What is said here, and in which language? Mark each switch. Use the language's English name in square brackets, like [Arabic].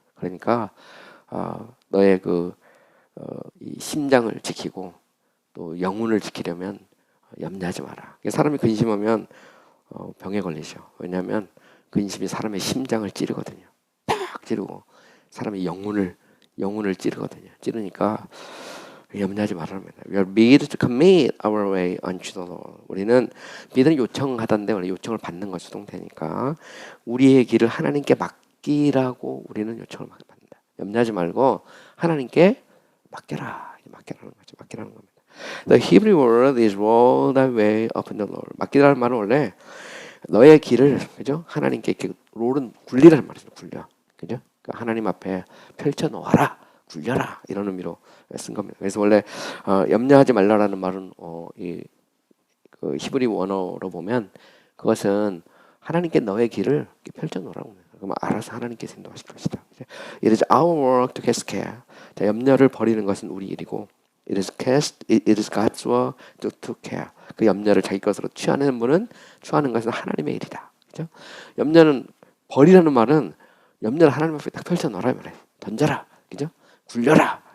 [Korean] 그러니까 너의 이 심장을 지키고 또 영혼을 지키려면 염려하지 마라. 사람이 근심하면 병에 걸리죠. 왜냐하면 근심이 사람의 심장을 찌르거든요. 팍 찌르고 사람의 영혼을 찌르거든요. 찌르니까 염려하지 말랍니다. [English] We are bid to commit our way unto the Lord. [Korean] 우리는 bid는 요청하던데 원래 요청을 받는 것이 동태니까 우리의 길을 하나님께 맡기라고 우리는 요청을 받는다. 염려하지 말고 하나님께 맡겨라. 맡겨라는 거죠. 맡기라는 겁니다. [English] The Hebrew word is roll thy way upon the Lord. [Korean] 맡기라는 말은 원래 너의 길을 그죠? 하나님께 이렇게 롤은 굴리라는 말이죠. 굴려. 그죠? 그러니까 하나님 앞에 펼쳐 놓아라. 굴려라. 이런 의미로 쓴 겁니다. 그래서 원래 염려하지 말라라는 말은 그 히브리 원어로 보면 그것은 하나님께 너의 길을 펼쳐 놓으라고 합니다. 그럼 알아서 하나님께서 인도하실 것이다. [English] It is our work to cast care. [Korean] 자, 염려를 버리는 것은 우리 일이고, [English] it is God's work to care. [Korean] 그 염려를 자기 것으로 취하는 분은 취하는 것은 하나님의 일이다. 그죠? 염려는 버리라는 말은 염려를 하나님 앞에 딱 펼쳐 놓으라 말해. 던져라. 그죠? 굴려라.